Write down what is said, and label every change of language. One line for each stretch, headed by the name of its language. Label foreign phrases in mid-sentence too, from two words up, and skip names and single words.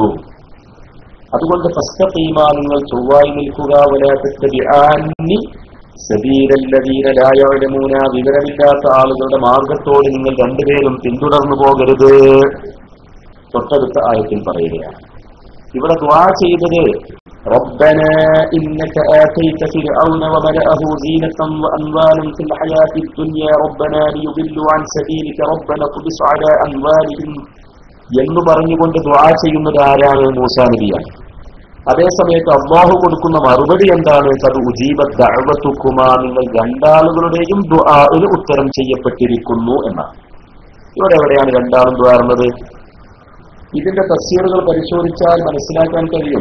Malayalam: അതുകൊണ്ട് ഫസ്തഖീമാ, നിങ്ങൾ ചൊവ്വായി നിൽക്കുക,
Arabic: ولا تتبعان سبيل الذين لا يعلمون,
Malayalam: വിവരമില്ലാത്ത ആളുകളുടെ മാർഗത്തോട് നിങ്ങൾ രണ്ടുപേരും പിന്തുടർന്നു പോകരുത്. തൊട്ടടുത്ത ആയത്തിൽ പറയുകയാണ്. ഇവിടെ ദുആ ചെയ്തത്
Arabic: ربنا إنك آتيت فرعون وملأه زينة وأموالا في الحياة الدنيا ربنا ليضلوا عن سبيلك ربنا اطمس على أموالهم
Malayalam: എന്ന് പറഞ്ഞുകൊണ്ട് ദുആ ചെയ്യുന്നത് ആരാണ്? മൂസാ നബിയാണ്. അതേസമയത്ത് അല്ലാഹു കൊടുക്കുന്ന മറുപടി എന്താണ്?
Arabic: قد أجيبت دعوتكما,
Malayalam: നിങ്ങൾ രണ്ടാളുകളുടെയും ദുആഇന് ഉത്തരം ചെയ്യപ്പെട്ടിരിക്കുന്നു എന്നാണ്. ഇവിടെ എവിടെയാണ് രണ്ടാളും ദുആ ചെയ്യുന്നത്? ഇതിന്റെ തഫ്സീറുകൾ പരിശോധിച്ചാൽ മനസ്സിലാക്കാൻ കഴിയും.